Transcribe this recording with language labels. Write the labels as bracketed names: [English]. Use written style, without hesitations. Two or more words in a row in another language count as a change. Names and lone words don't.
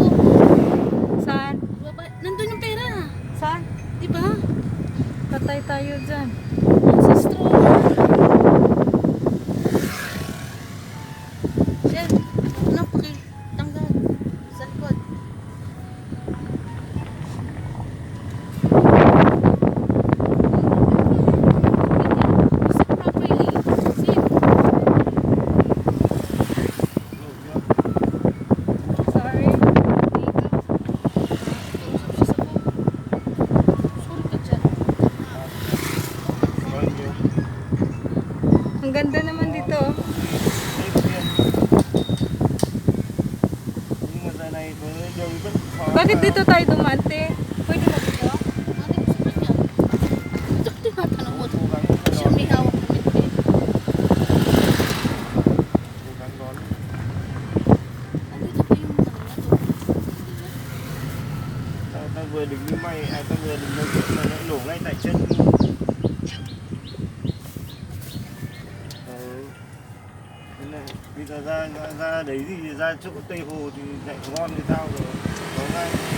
[Filipino] Saan? Magbabayad. Nandun yung pera. Saan? Diba? Patay tayo dyan. Ancestro. Siya, ano pakitanggal sa likod. [English] Sit properly. Sit. [Filipino] Sorry. Ang ganda naman dito. Bakit dito tayo dumante? Pwede na dito? Siya may hawak na mitbe. Andito pa yung [Vietnamese] Ta vừa đứng như mày, ta vừa đứng nói chuyện mà lại nổ ngay tại chân. Thế này, bây giờ ra đấy thì ra chỗ Tây Hồ thì lại ngon thì sao rồi, có ngay.